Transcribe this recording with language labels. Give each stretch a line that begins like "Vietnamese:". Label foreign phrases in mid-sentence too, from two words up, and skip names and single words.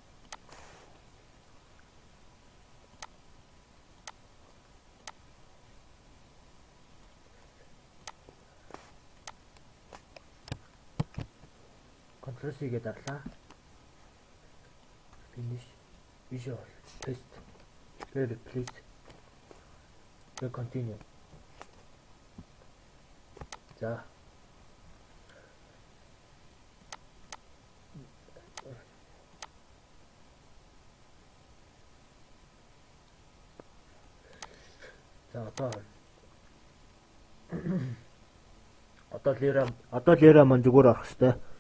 Mongolian: Ctrl+C-гээ дарлаа.
English: Finish. Visual. Paste. Replace. Continue.
Mongolian: За. За одоо лира маань зүгээр авах хэрэгтэй.